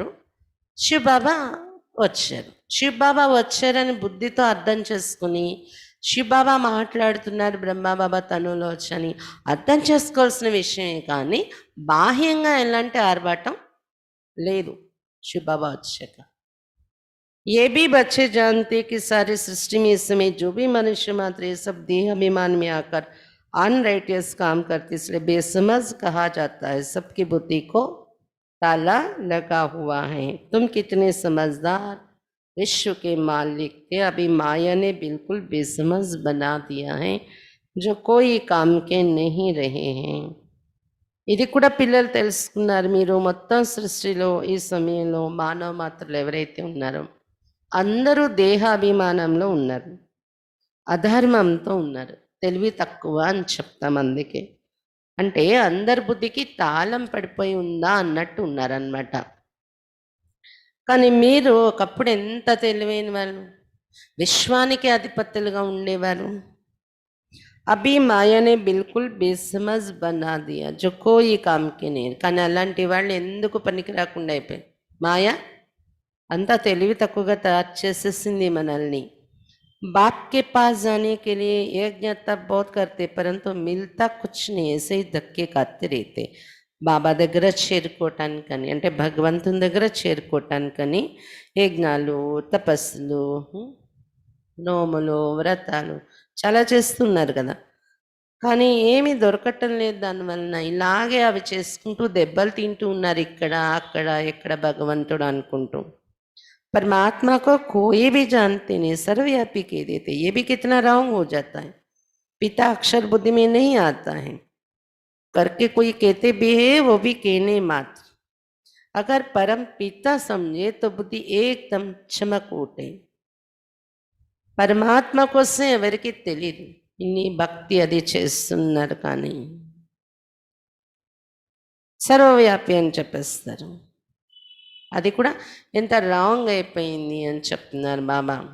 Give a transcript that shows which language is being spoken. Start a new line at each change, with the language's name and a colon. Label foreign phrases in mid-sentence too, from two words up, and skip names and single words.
Telugu: శివ్ బాబా వచ్చారు. శివ్ బాబా వచ్చారని బుద్ధితో అర్థం చేసుకుని శివ్ బాబా మాట్లాడుతున్నారు బ్రహ్మబాబా తనులో వచ్చని అర్థం చేసుకోవాల్సిన విషయమే, కానీ బాహ్యంగా ఎలాంటి ఆర్భాటం లేదు శివ్ బాబా వచ్చాక.
Hindi: ये भी बच्चे जानते कि सारी सृष्टि में इस समय जो भी मनुष्य मात्र ये सब देह अभिमान में आकर अनराइटियस काम करते, इसलिए बेसमझ कहा जाता है। सबकी बुद्धि को ताला लगा हुआ है। तुम कितने समझदार विश्व के मालिक थे, अभी माया ने बिल्कुल बेसमझ बना दिया है, जो कोई काम के नहीं रहे हैं।
Telugu: ఇది కూడా పిల్లలు తెలుసుకున్నారు. మీరు మొత్తం సృష్టిలో ఈ సమయంలో మానవ మాత్రలు ఎవరైతే ఉన్నారో అందరూ దేహాభిమానంలో ఉన్నారు, అధర్మంతో ఉన్నారు, తెలివి తక్కువ అని చెప్తాం. అందుకే అంటే అందరి బుద్ధికి తాళం పడిపోయి ఉందా అన్నట్టు ఉన్నారనమాట. కానీ మీరు ఒకప్పుడు ఎంత తెలివైన వాళ్ళు, విశ్వానికి అధిపతులుగా ఉండేవారు.
Hindi: अभी माया ने बिल्कुल बेसमझ बना दिया जो कोई काम की నేను.
Telugu: కానీ అలాంటి వాళ్ళు ఎందుకు పనికి రాకుండా అయిపోయారు. మాయ అంతా తెలివి తక్కువగా తయారు చేసేసింది మనల్ని.
Hindi: बाप के पास जाने के लिए यज्ञ तब बहुत करते, परंतु मिलता कुछ नहीं, ऐसे ही धक्के खाते रहते.
Telugu: బాబా దగ్గర చేరుకోవటానికని అంటే భగవంతుని దగ్గర చేరుకోవటానికని యజ్ఞాలు, తపస్సులు, నోములు, వ్రతాలు చాలా చేస్తున్నారు కదా. కానీ ఏమీ దొరకటం లేదు దానివలన. ఇలాగే అవి చేసుకుంటూ దెబ్బలు తింటూ ఉన్నారు, ఇక్కడ అక్కడ ఎక్కడ భగవంతుడు అనుకుంటూ.
Hindi: परमात्मा को कोई भी जानते नहीं, सर्वव्यापी कह देते, ये भी कितना रॉन्ग हो जाता है. पिता अक्षर बुद्धि में नहीं आता है, करके कोई कहते भी है वो भी कहने मात्र. अगर परम पिता समझे तो बुद्धि एकदम चमक उठे.
Telugu: పరమాత్మ కోసం ఎవరికి తెలియదు, ఇన్ని భక్తి అది చేస్తున్నారు కానీ సర్వవ్యాపి అని చెప్పేస్తారు. అది కూడా ఎంత రాంగ్ అయిపోయింది అని చెప్తున్నారు బాబా.